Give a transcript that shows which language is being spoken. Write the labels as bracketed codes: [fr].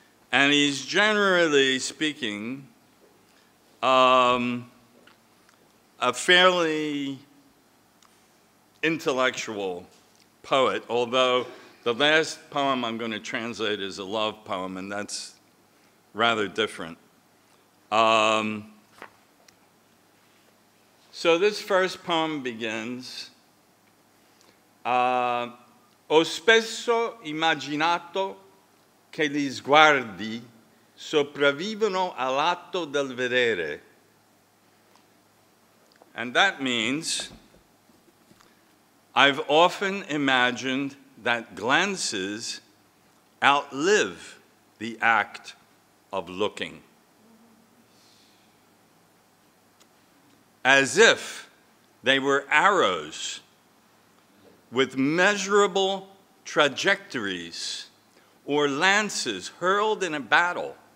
[en] And he's generally speaking a fairly intellectual poet, although the last poem I'm going to translate is a love poem, and that's rather different. So this first poem begins, [it] ho spesso immaginato che gli sguardi sopravvivono all'atto del vedere. [en] And that means, I've often imagined that glances outlive the act of looking, as if they were arrows with measurable trajectories or lances hurled in a battle.